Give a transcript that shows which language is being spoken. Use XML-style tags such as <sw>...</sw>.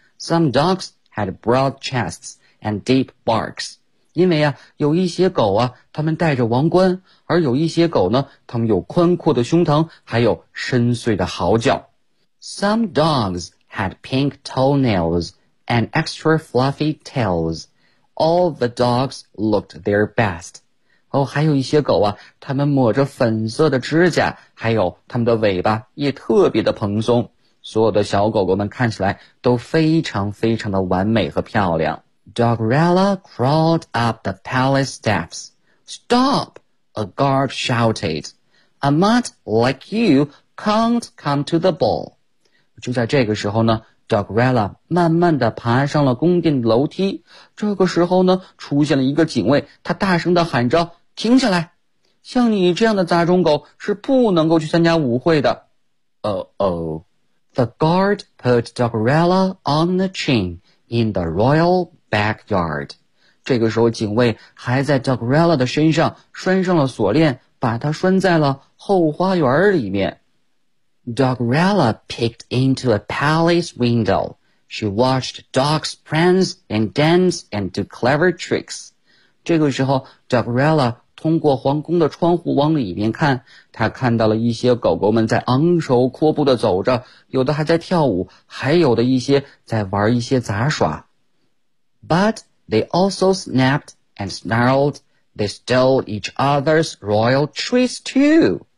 <en>Some dogs had broad chests and deep barks.</en> <zh>因为啊，有一些狗啊，他们戴着王冠，而有一些狗呢，他们有宽阔的胸膛，还有深邃的嚎叫。</zh> <en>Some dogs had pink toenails and extra fluffy tails. All the dogs looked their best.</en> <zh>哦，还有一些狗啊，他们抹着粉色的指甲，还有他们的尾巴也特别的蓬松。所有的小狗狗们看起来都非常非常的完美和漂亮。</zh> <en>Dogrella crawled up the palace steps. Stop! A guard shouted. A mutt like you can't come to the ball.</en> <zh>就在这个时候呢， Dogrella 慢慢地爬上了宫殿楼梯。这个时候呢，出现了一个警卫，他大声地喊着，停下来！像你这样的杂种狗是不能够去参加舞会的。 Uh-oh.</zh> <en>The guard put Dogrella on the chain in the royal backyard.</en> <zh>这个时候警卫还在 Dogrella 的身上拴上了锁链，把它拴在了后花园里面。</zh> <en>Dogrella peeked into a palace window. She watched dogs prance and dance and do clever tricks.</en> <zh>这个时候 Dogrella 通过皇宫的窗户往里面看，她看到了一些狗狗们在昂首阔步地走着，有的还在跳舞，还有的一些在玩一些杂耍。</zh> <en>But they also snapped and snarled. They stole each other's royal treats too.</en>